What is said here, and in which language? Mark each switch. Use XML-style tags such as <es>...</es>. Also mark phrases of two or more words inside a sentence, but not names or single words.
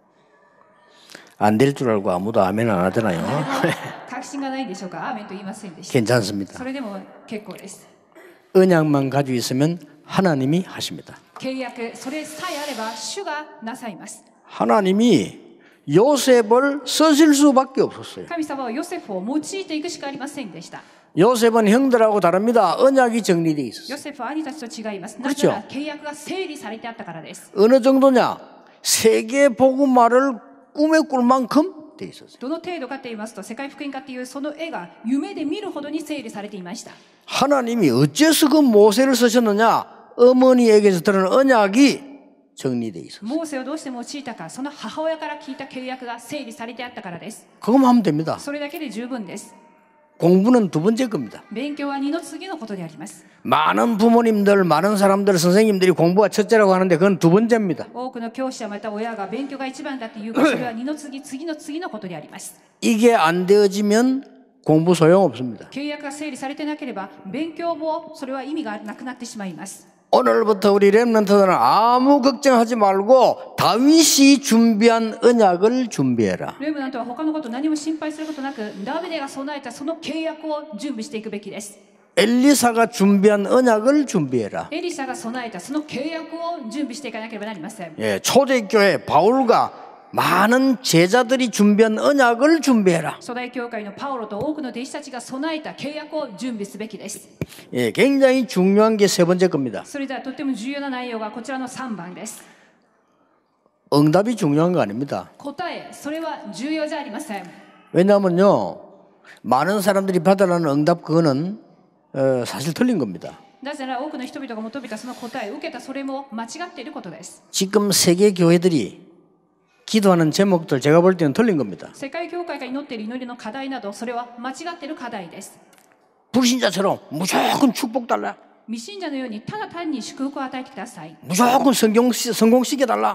<ko>안 될 줄 알고 아무도 아멘 안 하잖아요.</ko> <ja>確信がないでしょうか。アーメンと言いませんでした。</ja> <ko>괜찮습니다.</ko> <ja>それでも結構です。</ja> <ko>언약만 가지고 있으면 하나님이 하십니다.</ko> <ja>契約、それさえあれば主がなさいます。</ja> <ko>하나님이 요셉을 쓰실 수밖에 없었어요.</ko> <ja>神様はヨセフを用いていくしかありませんでした。</ja> <ko>요셉은 형들하고 다릅니다. 언약이 정리되어 있었어요.</ko> <ja>ヨセフは兄たちと違います。なぜなら契約が整理されてあったからです。</ja> <ko>어느 정도냐? 세계 복음화를 꿈에 꿀 만큼 돼 있었어요.</ko> <ja>どの程度かと言いますと、世界福音化っていうその絵が夢で見るほどに整理されていました。</ja> <ko>하나님이 어째서 그 모세를 쓰셨느냐? 어머니에게서 들은 언약이 정리돼 있었어요.</ko> <ja>モーセをどうして用いたか、その母親から聞いた契約が整理されてあったからです。</ja> <ko>그것만 하면 됩니다.</ko> <ja>それだけで十分です。</ja> <ko>공부는 두 번째 겁니다.</ko> <ja>勉強は二の次のことであります。</ja> <ko>많은 부모님들, 많은 사람들, 선생님들이 공부가 첫째라고 하는데 그건 두 번째입니다.</ko> <ja>多くの教師やまた親が勉強が一番だっていうか、それは二の次、次の次のことであります。</ja> <ko>이게 안 되어지면 공부 소용없습니다.</ko> <ja>契約が整理されてなければ勉強もそれは意味がなくなってしまいます。</ja> <ko>오늘부터 우리 렘넌트들은 아무 걱정하지 말고 다윗이 준비한 언약을 준비해라.</ko> <ja>レムナントは他のこと何も心配することなく、ダビデが備えたその契約を準備していくべきです。</ja> <ko>엘리사가 준비한 언약을 준비해라.</ko> <ja>エリシャが備えたその契約を準備していかなければなりません。</ja> <ko>예, 초대교회 바울과 많은 제자들이 준비한 언약을 준비해라.</ko> <ja>初代教会のパウロと多くの弟子たちが備えた契約を準備すべきです。</ja> <ko>예, 굉장히 중요한 게 세 번째 겁니다.</ko> <ja>それではとっても重要な内容がこちらの3番です。</ja> <ko>응답이 중요한 거 아닙니다.</ko> <ja>答え、それは重要じゃありません。</ja> <ko>왜냐하면요, 많은 사람들이 받으라는 응답 그거는 사실 틀린 겁니다.</ko> <ja>なぜなら多くの人々が求めたその答えを受けたそれも間違っていることです。</ja> <ko>지금 세계 교회들이 기도하는 제목들 제가 볼 때는 틀린 겁니다.</ko> <ja>世界教会が祈っている祈りの課題など、それは間違っている課題です。</ja> <ko>불신자처럼 무조건 축복 달라.</ko> <ja>未信者のようにただ単に祝福を与えてください。</ja> <ko>무조건 성공시켜 달라.</ko>